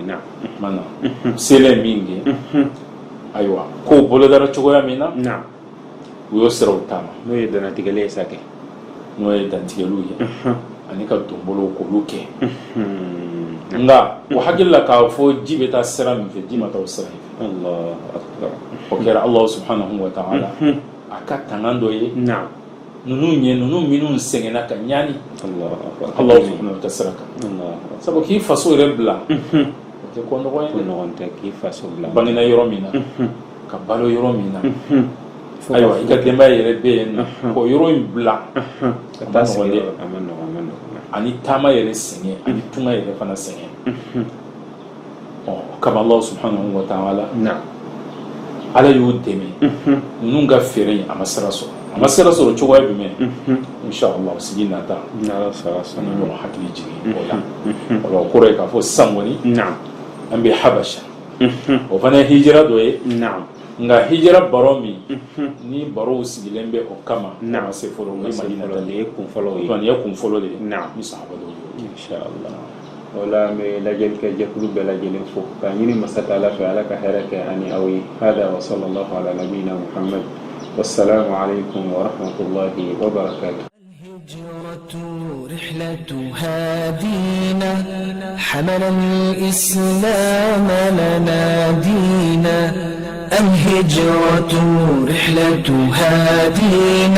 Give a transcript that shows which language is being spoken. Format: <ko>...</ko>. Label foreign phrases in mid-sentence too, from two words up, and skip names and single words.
<bm>mana selen min kɛ ayiwa kow bolodara cogoya min na u y'o siraw taama n'o ye dannatigɛlen ye sa kɛ n'o ye dantigɛliw ye ani ka donbolow k'olu kɛ nga o hakili la k'a fɔ ji bɛ taa sira min fɛ ji ma taa o sira in fɛ o kɛra</bm> <ar>الله سبحانه وتعالى</ar> <bm>a ka tangan dɔ ye ninnu minnu sɛgɛnna ka ɲani</bm> <ar>الله سبحانه وتعالى</ar> <bm>sira kan sabu k'i faso yɛrɛ bila o tɛ ko nɔgɔn tɛ k'i faso bila bangena yɔrɔ min na ka balo yɔrɔ min na ayiwa i ka denbaya yɛrɛ bɛ yen ko yɔrɔ in bila ka taa sigi a ma nɔgɔn ani taama yɛrɛ sɛgɛn ani tunga yɛrɛ fana sɛgɛn kama</bm> <ar>الله سبحانه وتعالى</ar> <bm>ala y'u dɛmɛ ninnu ka feere in a ma sira sɔrɔ cogoya jumɛn inshallah sigi nata ni ɲɔgɔn hakili jigin o la o kɔrɔ ye k'a fɔ sisan kɔni an bɛ Habasha o fana ye hijira dɔ ye nka hijira baro min ni barow sigilen bɛ o kama ma se fɔlɔ o ye Madina ta de ye kun fɔlɔ de ye ni sahaba dɔw y'o kɛ inshallah wala me lajɛli kɛ jɛkulu bɛɛ lajɛlen fo k'a ɲini masa Taala fɛ ala ka hɛrɛ kɛ ani aw ye hada</bm> <ar>وصلى الله على نبينا محمد والسلام عليكم ورحمة الله وبركاته. رحلة هادينا حمل الإسلام لنا دينا الهجرة رحلة هادينا</ar>